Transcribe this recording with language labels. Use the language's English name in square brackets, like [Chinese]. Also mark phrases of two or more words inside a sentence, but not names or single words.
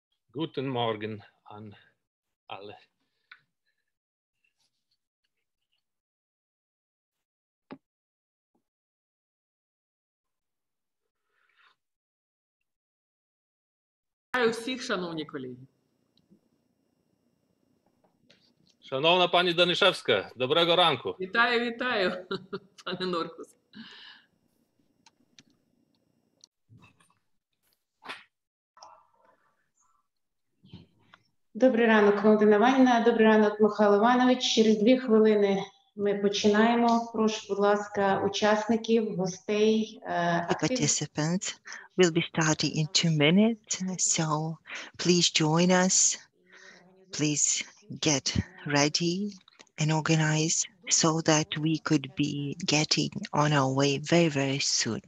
[German] Guten Morgen an alle. [Ukrainian] Вітаю всіх, шановні колеги. Шановна пані Данишевська, доброго ранку. Вітаю, пане Норкус. Добрий ранок, Валентина Іванівна. Добрий ранок, Михайло Іванович. Через 2 хвилини ми починаємо. Прошу, будь ласка, учасників, гостей, [English] Participants will be starting in 2 minutes, so please join us. Please get ready and organize so that we could be getting on our way very, very soon.